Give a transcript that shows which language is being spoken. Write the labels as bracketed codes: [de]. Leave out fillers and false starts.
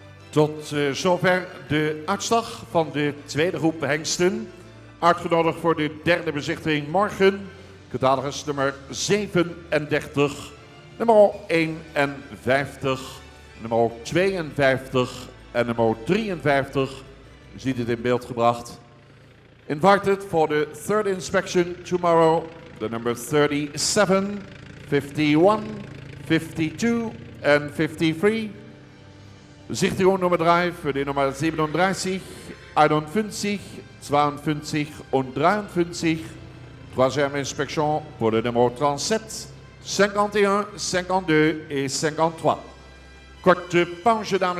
[nl] Tot zover de uitslag van de tweede groep hengsten. Uitgenodigd voor de derde bezichtiging morgen. Catalogus nummer 37, nummer 51, nummer 52 en nummer 53. U ziet het in beeld gebracht. [en] Invited for the third inspection tomorrow, the number 37, 51, 52 and 53. [de] Bezichtigung Nummer 3 für die Nummer 37, 51, 52 und 23. [fr] Troisième inspection pour le numéro 37, 51, 52 et 53. [nl] Korte pauze, dames en heren.